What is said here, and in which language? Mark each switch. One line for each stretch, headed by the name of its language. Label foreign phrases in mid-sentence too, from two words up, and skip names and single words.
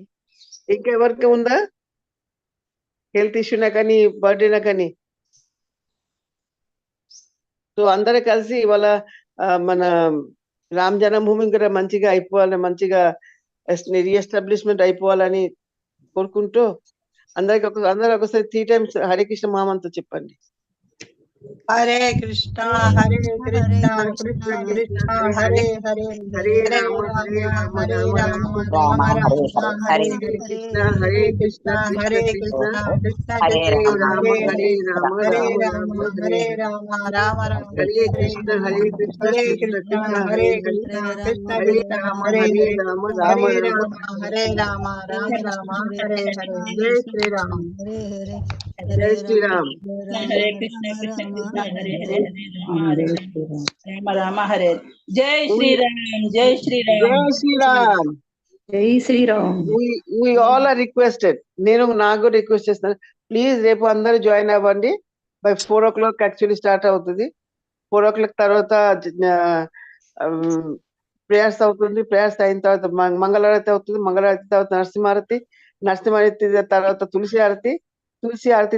Telugu: ఇంకెవరికి ఉందా హెల్త్ ఇష్యూనా కానీ బర్త్డేనా కానీ సో అందరూ కలిసి ఇవాళ మన రామ్ జన్మభూమి కూడా మంచిగా అయిపోవాలని మంచిగా రీఎస్టాబ్లిష్మెంట్ అయిపోవాలని కోరుకుంటూ అందరూ ఒకసారి 3 times హరే కృష్ణ మహామంత్రం చెప్పండి
Sanskrit: హరే కృష్ణ కృష్ణ కృష్ణ హరే హరే హరే హరే రామ రామ హరే రామ రామ రామ హరే రామ హరే హరే హరే కృష్ణ హరే కృష్ణ కృష్ణ కృష్ణ కృష్ణ హరే హరే కృష్ణ రామ రామ హరే హరే హరే రామ హరే రామ రామ రామ రామ హరే రామ హరే హరే కృష్ణ హరే కృష్ణ హరే కృష్ణ కృష్ణ కృష్ణ హరే హరే హరే కృష్ణ కృష్ణ హరే కృష్ణ రామ హరే హరే హరే రామ రామ హరే రామ రామ హరే రామ రామ రామ హరే హరే జై శ్రీరామ్ హరే హరే జై హరే శ్రీరామ్ హరే కృష్ణ కృష్ణ కృష్ణ హరే హరే హరే రామ రామ హరే జై శ్రీరామ్ జై శ్రీరామ్ జై శ్రీరామ్ జై శ్రీరామ్
English: we all are requested
Telugu: నేను నాకు రిక్వెస్ట్ చేస్తాను ప్లీజ్ రేపు అందరూ జాయిన్ అవ్వండి బై 4 o'clock యాక్చువల్లీ స్టార్ట్ అవుతుంది 4 o'clock తర్వాత ప్రేయర్స్ అవుతుంది ప్రేయర్స్ అయిన తర్వాత మంగళారతి అవుతుంది మంగళారతి తర్వాత నరసింహారతి తర్వాత తులసి ఆరతి